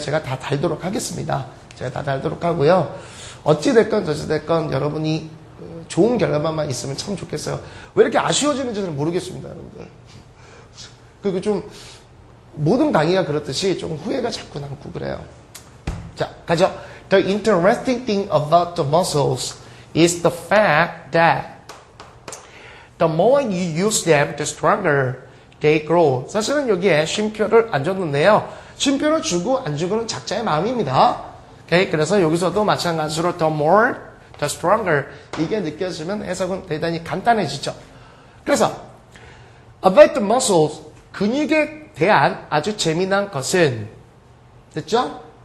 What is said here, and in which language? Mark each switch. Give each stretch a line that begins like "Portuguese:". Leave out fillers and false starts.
Korean: 제가 다 달도록 하겠습니다. 제가 다 달도록 하고요. 어찌됐건 저찌됐건 여러분이 좋은 결과만 있으면 참 좋겠어요. 왜 이렇게 아쉬워지는지는 모르겠습니다, 여러분들. 그리고 좀 모든 강의가 그렇듯이 좀 후회가 자꾸 남고 그래요. 자, 가죠.
English: The interesting thing about the muscles is the fact that the more you use them, the stronger they grow.
Korean: 사실은 여기에 쉼표를 안 줬는데요. 쉼표를 주고 안 주고는 작자의 마음입니다. 오케이? 그래서 여기서도 마찬가지로
English: the more, the stronger
Korean: 이게 느껴지면 해석은 대단히 간단해지죠. 그래서
English: about the muscles
Korean: 근육에 대한 아주 재미난 것은 됐죠?